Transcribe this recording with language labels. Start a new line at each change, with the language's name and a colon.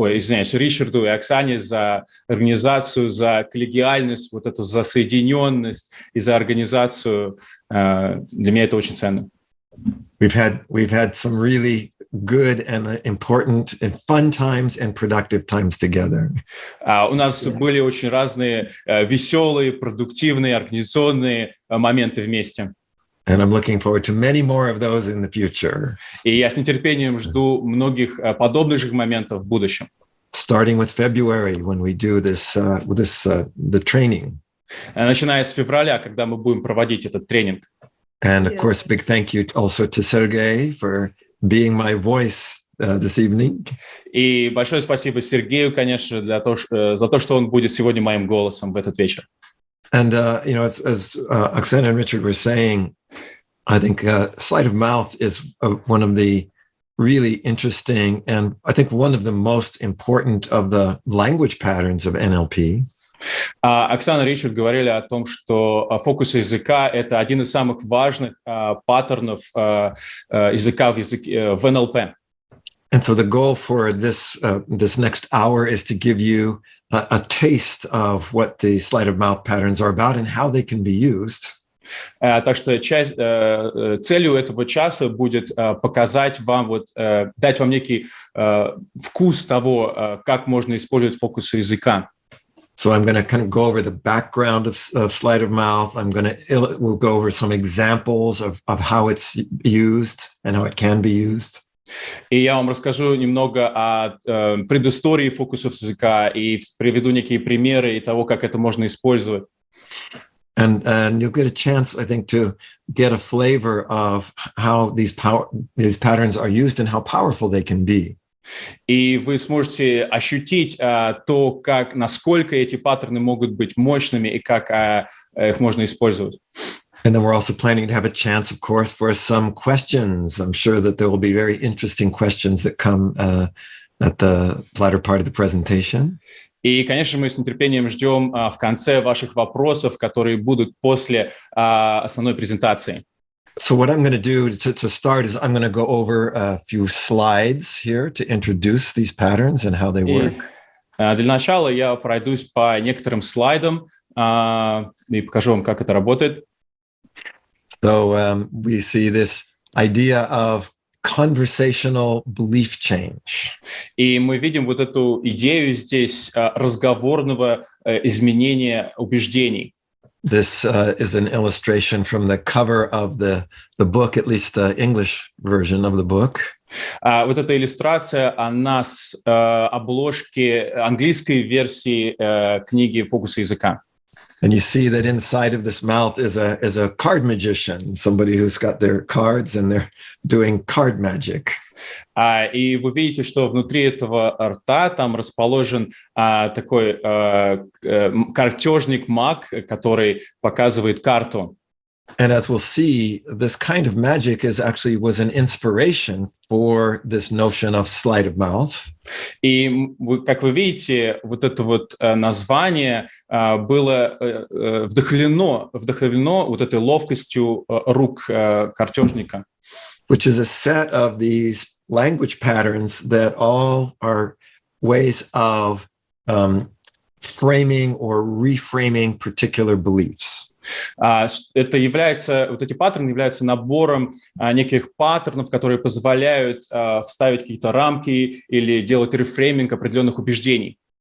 Russian: Ричарду и Оксане за организацию, за коллегиальность, вот эту за соединенность и за организацию. Для меня это очень ценно.
English: We've had some really good and important and fun times and productive times together.
Russian: У нас были очень разные веселые, продуктивные, организационные моменты вместе.
English: And I'm looking forward to many more of those in the future.
Russian: И я с нетерпением жду многих подобных же моментов в будущем.
English: Starting with February, when we do the training.
Russian: Начиная с февраля, когда мы будем проводить этот тренинг.
English: And of course, big thank you also to Sergey for being my voice this evening.
Russian: И большое спасибо Сергею, конечно, за то, что он будет сегодня моим голосом в этот вечер.
English: And as Oksana and Richard were saying, I think Sleight of Mouth is one of the really interesting and I think one of the most important of the language patterns of NLP.
Russian: Оксана и Ричард говорили о том, что фокус языка — это один из самых важных паттернов языка в НЛП.
English: And so the goal for this next hour is to give you a taste of what the sleight of mouth patterns are about and how they can be used.
Russian: Так что целью этого часа будет показать вам, дать вам некий вкус того, как можно использовать фокусы языка.
English: So I'm going to kind of go over the background of sleight of mouth. We'll go over some examples of how it's used and how it can be used.
Russian: И я вам расскажу немного о предыстории фокусов языка и приведу некие примеры и того, как это можно использовать.
English: And you'll get a chance, I think, to get a flavor of how these patterns are used and how powerful they can be.
Russian: И вы сможете ощутить то, насколько эти паттерны могут быть мощными и как их можно использовать.
English: And then we're also planning to have a chance, of course, for some questions. I'm sure that there will be very interesting questions that come at the latter part of the presentation.
Russian: И, конечно, мы с нетерпением ждем в конце ваших вопросов, которые будут после основной презентации.
English: So what I'm going to do to start is I'm going to go over a few slides here to introduce these patterns and how they work.
Russian: Для начала я пройдусь по некоторым слайдам и покажу вам, как это работает.
English: So we see this idea of conversational belief change.
Russian: И мы видим эту идею здесь разговорного изменения убеждений.
English: This is an illustration from the cover of the book, at least the English version of the book.
Russian: Эта иллюстрация, она с обложки английской версии книги «Фокусы языка».
English: And you see that inside of this mouth is a card magician, somebody who's got their cards and they're doing card magic.
Russian: И вы видите, что внутри этого рта там расположен такой картежник-маг, который показывает карту.
English: And as we'll see, this kind of magic was an inspiration for this notion of sleight of mouth.
Russian: И как вы видите, это название было вдохновлено этой ловкостью рук картежника.
English: Which is a set of these language patterns that all are ways of framing or reframing particular beliefs.
Russian: Эти паттерны являются набором неких паттернов, которые позволяют вставить какие-то рамки или делать рефрейминг определенных убеждений.